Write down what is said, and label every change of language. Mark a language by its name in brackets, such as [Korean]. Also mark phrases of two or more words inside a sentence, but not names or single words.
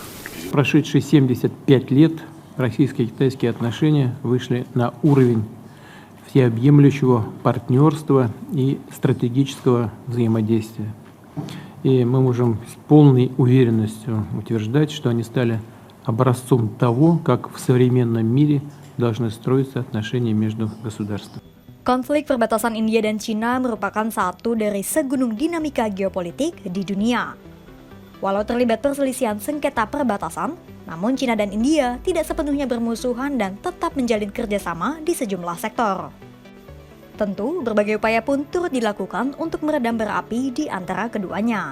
[Russian] Прошедшие 75 лет российско-китайские отношения вышли на уровень всеобъемлющего партнерства и стратегического взаимодействия. И мы можем с полной уверенностью утверждать, что они стали образцом того, как в современном мире должны строиться отношения между государствами. [Indonesian] Konflik perbatasan India dan China merupakan satu dari segunung dinamika geopolitik di dunia. Walau terlibat perselisihan sengketa perbatasan, namun China dan India tidak sepenuhnya bermusuhan dan tetap menjalin kerjasama di sejumlah sektor. Tentu, berbagai upaya pun turut dilakukan untuk meredam bara api di antara keduanya.